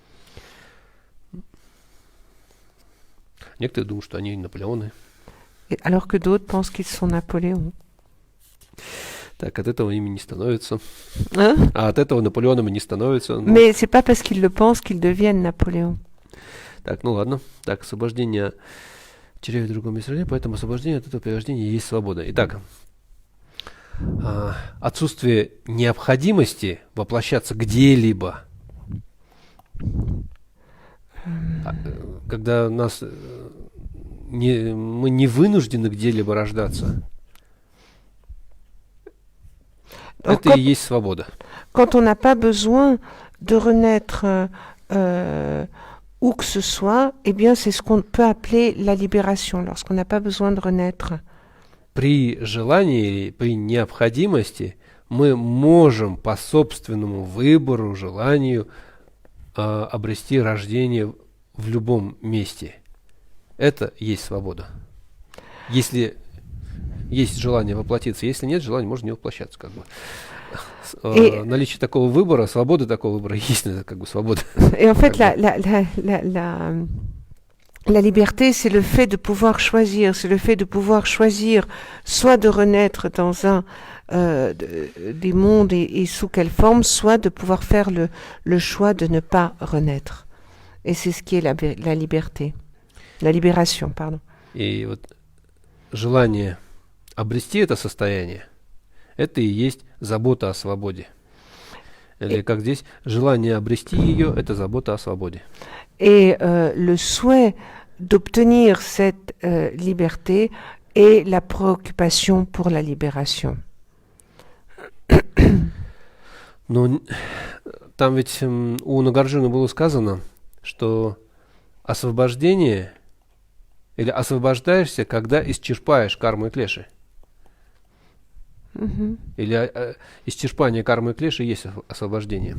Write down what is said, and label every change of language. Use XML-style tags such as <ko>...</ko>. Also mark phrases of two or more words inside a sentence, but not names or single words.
<ru>Некоторые думают, что они Наполеоны.</ru> <fr>Alors que d'autres pensent qu'ils sont Napoléon.</fr> <ru>Так, от этого ими не становится.</ru> <fr>Hein?</fr> <ru>А от этого Наполеоном и не становится.</ru> <fr>Mais c'est pas parce qu'ils le pensent qu'ils deviennent Napoléon.</fr> <ru>Так, ну ладно. Так, освобождение черевет в другом месте, поэтому освобождение от этого перерождения есть свобода. Итак, отсутствие необходимости воплощаться где-либо, когда мы не вынуждены где-либо рождаться, это и есть свобода.</ru> <fr>Quand on n'a pas besoin de renaître où que ce soit, eh bien c'est ce qu'on peut appeler la libération, lorsqu'on n'a pas besoin de renaître.</fr> <ru>При желании, при необходимости мы можем по собственному выбору, желанию обрести рождение в любом месте. Это есть свобода. Если есть желание воплотиться, если нет желания, можно не воплощаться, как бы. Наличие такого выбора, свободы такого выбора есть, как бы свобода.</ru> <fr>Et en fait, la liberté, c'est le fait de pouvoir choisir, c'est le fait de pouvoir choisir soit de renaître dans un des mondes et sous quelle forme, soit de pouvoir faire le choix de ne pas renaître. Et c'est ce qui est la liberté, la libération, pardon.</fr> <ru>И вот желание обрести это состояние, это и есть забота о свободе. Или как здесь, желание обрести ее, это забота о свободе.</ru> <fr>Et le souhait d'obtenir cette liberté est la préoccupation pour la libération.</fr> <ru>Но там ведь у Нагарджуны было сказано, что освобождение или освобождаешься, когда исчерпаешь карму и клеши. Или исчерпание кармы и клеши есть освобождение.</ru>